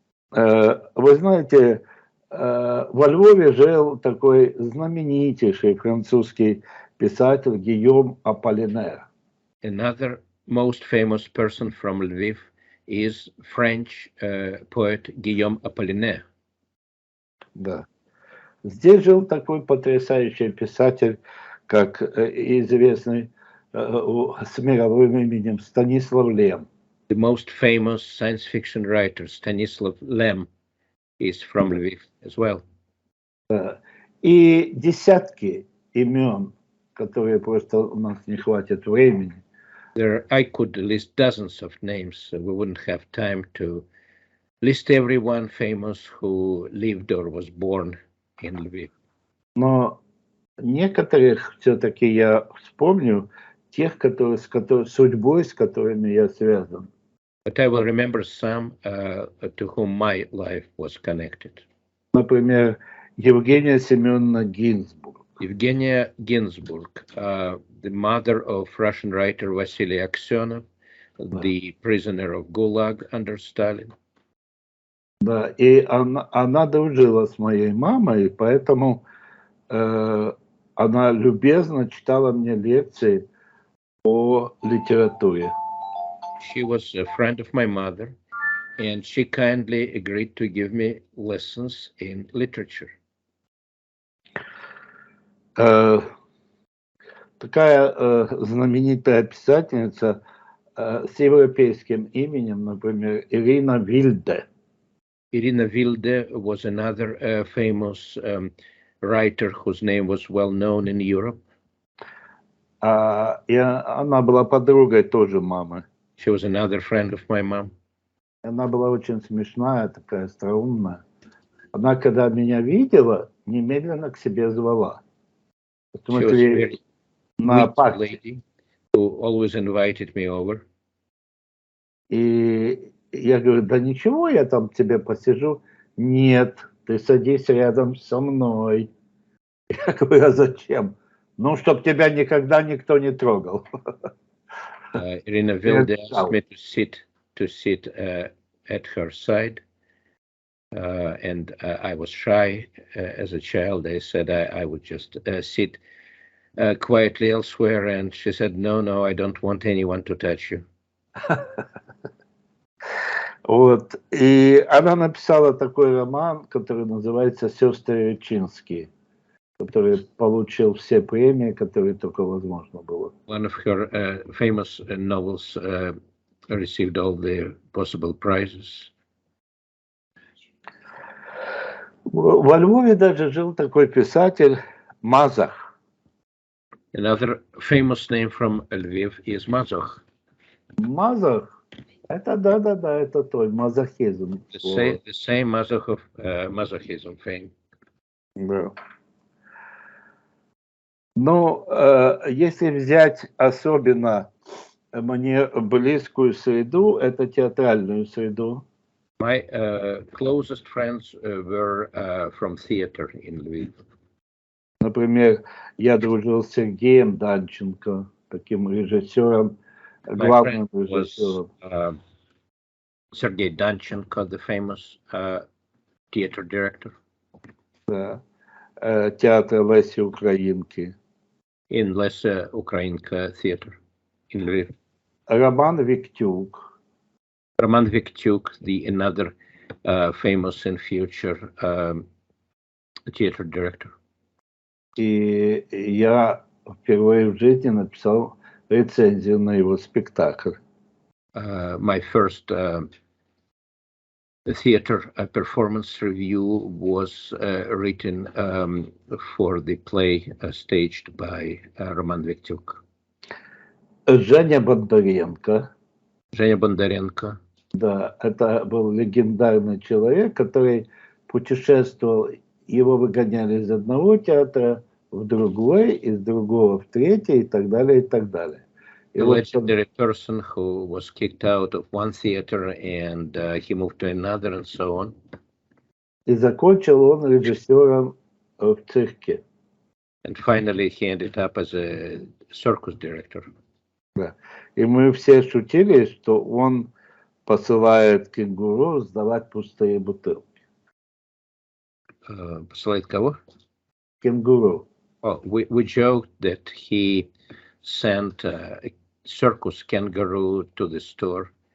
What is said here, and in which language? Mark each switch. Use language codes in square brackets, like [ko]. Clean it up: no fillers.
[ru] Вы знаете, во Львове жил такой знаменитейший французский писатель Гийом Аполлинер. [en] Another most famous person from Lviv is French poet Guillaume Apollinaire. [ru] Да. Здесь жил такой потрясающий писатель, как известный с мировым именем Станислав Лем. [en] The most famous science fiction writer, Stanislav Lem, is from Lviv as well. [ru] И десятки имен, которые просто у нас не хватит времени. [en] I could list dozens of names. We wouldn't have time to list everyone famous who lived or was born in Lviv. [ru] Но некоторых все-таки я вспомню, тех, судьбой, с которыми я связан. [en] But I will remember some to whom my life was connected. [ru] Например, Евгения Семеновна Гинзбург. [en] Evgenia Ginsburg, the mother of Russian writer Vasily Aksyonov, the prisoner of Gulag under Stalin. [ru] Да, и она дружила с моей мамой, поэтому она любезно читала мне лекции о литературе. [en] She was a friend of my mother, and she kindly agreed to give me lessons in literature. [ru] Такая знаменитая писательница с европейским именем, например, Ирина Вильде. [en] Irina Vilde was another famous writer whose name was well known in Europe. [ru] И она была подругой тоже мамы. [en] She was another friend of my mom. [ru] Она была очень смешная, такая остроумная. Она, когда меня видела, немедленно к себе звала. В [en] She was a [ru] смысле, [en] very [ru] на [en] witty [ru] партии. [en] lady who always invited me over. [ru] И я говорю, да ничего, я там тебе посижу. Нет, ты садись рядом со мной. Я говорю, а зачем? Ну, чтобы тебя никогда никто не трогал. [en] Irina Vilde asked me to sit at her side, and I was shy as a child. I said I would just sit quietly elsewhere, and she said, "No, I don't want anyone to touch you." [ru] Вот. И она написала такой роман, который называется «Сестры Речинские», который получил все премии, которые только возможно было. [en] One of her famous novels received all the possible prizes. [ru] Во Львове даже жил такой писатель Мазах. [en] Another famous name from Lviv is Mazoch. [ru] Мазах, это да, это той мазохизм. [en] The same Mazoch of Masochism fame. [ru] Да. Ну, если взять особенно мне близкую среду, это театральную среду. [en] My closest friends were from theater in Lviv. [ru] Например, я дружил с Сергеем Данченко, таким режиссером, главным режиссером. [en] Sergei Danchenko, the famous theater director. [ru] Да. Театр Леси Украинки. [en] In Lesa Ukrainka theater in Lviv. [ru] Роман Виктюк. [en] Roman Viktyuk, the another famous and future theater director. [ru] И я впервые в жизни написал рецензию на его спектакль. [en] My first theater performance review was written for the play staged by Roman Viktyuk. [ru] Женя Бондаренко. Женя Бондаренко. Да, это был легендарный человек, который путешествовал, его выгоняли из одного театра в другой, из другого в третий и так далее, и так далее. И [en] A [ru] вот [en] legendary person who was kicked out of one theater and he moved to another and so on. [ru] и закончил он режиссером в цирке. [en] And finally he ended up as a circus director. [ru] Да. И мы все шутили, что он посылает кенгуру сдавать пустые бутылки. Посылает кого? Кенгуру. [en] Oh, we joked that he sent a circus kangaroo to the store.